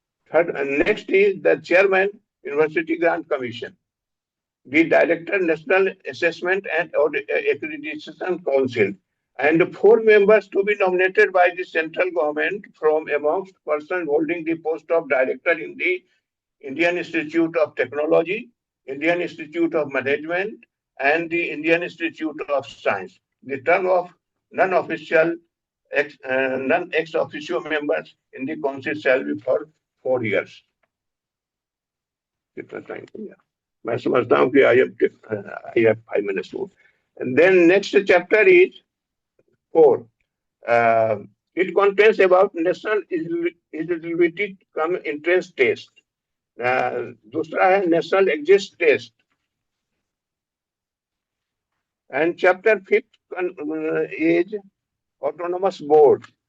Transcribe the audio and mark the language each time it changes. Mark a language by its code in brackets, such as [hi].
[en] Third, next is the chairman, University Grant Commission, the director, National Assessment and Accreditation Council, and 4 members to be nominated by the central government from amongst persons holding the post of director in the Indian Institute of Technology, Indian Institute of Management, and the Indian Institute of Science. The term of non-official, non-ex officio members in the council shall be for 4 years. [hi] मैं समझता हूँ कि [en] I have 5 minutes more. And then next chapter is 4. It contains about national eligibility cum entrance test. [hi] दूसरा है national exit test. [en] And chapter 5 is autonomous board.